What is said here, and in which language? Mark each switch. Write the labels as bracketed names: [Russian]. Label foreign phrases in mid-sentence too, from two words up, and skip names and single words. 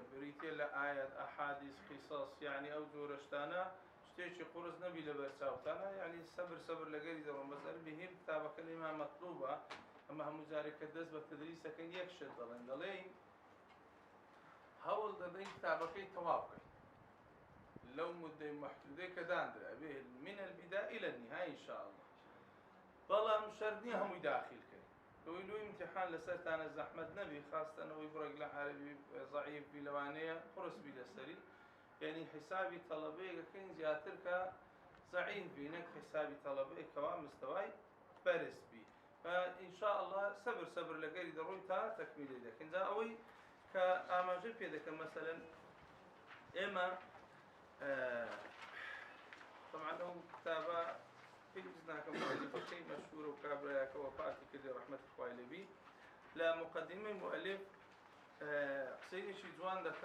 [Central Kurdish] بریتێ لە ئایەت ئەحادیث قیسەس یعنی ئەو زۆرە شتانە شتێکی قورس نەبی لە بەرچاوتانە یعنی سەبر لەگەری دەڕۆم بەسەر بهێن کتابەکە لێمان مەطلوبە ئەمە هەموو جارێکە دەست بە تدریسەکەن یەک شت دەڵێن هەوڵ دەدەین کتابەکەی تەواو بکەین لەو مدەی مەحدودەی کە دانرا بێ [Arabic] من البداية إلى النهاية إن شاء الله. [Central Kurdish] بەڵام شەرط نییە هەمووی داخیلکەین لۆی امتحان لەسەرتانە زەحمەت نەبی خاستەنەوەی بڕێک لە عەرەبی ضعیف بی لەوانەیە قورس بی لەسەری یعنی حسابی تەڵەبەیەکەکەین زیاتر کە ضعیف بی نەک حسابی تەڵەبەیەک کەوا مستەوای بەرز بی [Arabic] إن شاء الله [Central Kurdish] سەبر لەگەری دەڕۆین تا تەکمیلی دەکەین. جا ئەوەی کە ئاماژەی پێ دەکەم مەسەلەن ئێمە طبعا ئەو کتابە پێویست ناکەم مؤلفەکەی مەشهورە و کابرایەکە وەفاتی کردی ڕەحمەتی خوای لێبی لە مقدمەی مؤلف قسەیەکی جوان دەکا.